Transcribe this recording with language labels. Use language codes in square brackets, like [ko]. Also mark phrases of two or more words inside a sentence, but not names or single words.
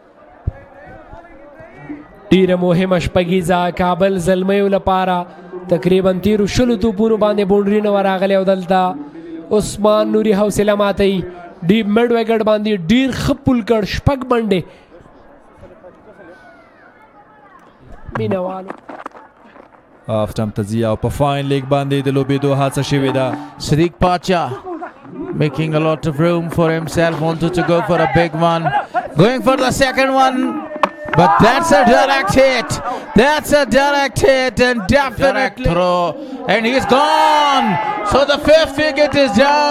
[ps] ډیره مهمه شپږیزه کابل زلمیو لپاره تقریبا 13 توپونو باندې بونډري نه ورغلی او دلته عثمان نوري حوصله ماتوي [en] deep mid wicket [ps] باندې ډیر ښه پول کړ شپږ منډې مینوالو آف ټم ته ځي او په [en] fine leg [ps] باندې د لوبېدو هڅه شوې ده [en] Sadiq Pacha making a lot of room for himself, wanted to go for a big one, going for the second one, but that's a direct hit. That's a direct hit and definitely throw, and he's gone. So the 5th wicket is down.